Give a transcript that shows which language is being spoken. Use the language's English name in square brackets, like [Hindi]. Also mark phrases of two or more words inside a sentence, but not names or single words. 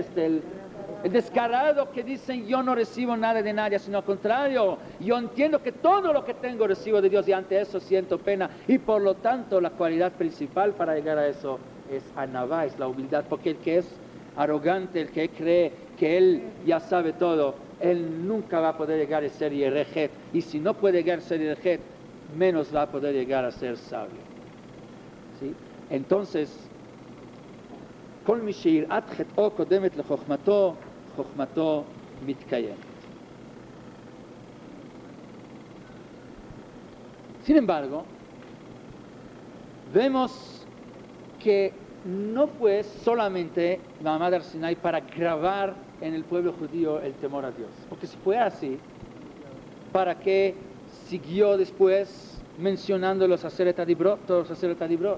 [Spanish] El descarado que dicen yo no recibo nada de nadie, sino al contrario, yo entiendo que todo lo que tengo recibo de Dios y ante eso siento pena y por lo tanto la cualidad principal para llegar a eso es anavá, es la humildad, porque el que es arrogante, el que cree que él ya sabe todo, él nunca va a poder llegar a ser yerejet, y si no puede llegar a ser yerejet, menos va a poder llegar a ser sabio. ¿Sí? Entonces, [Hebrew] כל מי שיראת חטאו קודמת לחכמתו, חכמתו מתקיימת. [Spanish] Sin embargo, vemos que no fue solamente [Hebrew] מעמד הר סיני [Spanish] para grabar en el pueblo judío el temor a Dios, porque si fue así, ¿para qué siguió después mencionando los [Hebrew] עשרת הדברות, [Spanish] todos los [Hebrew] עשרת הדברות?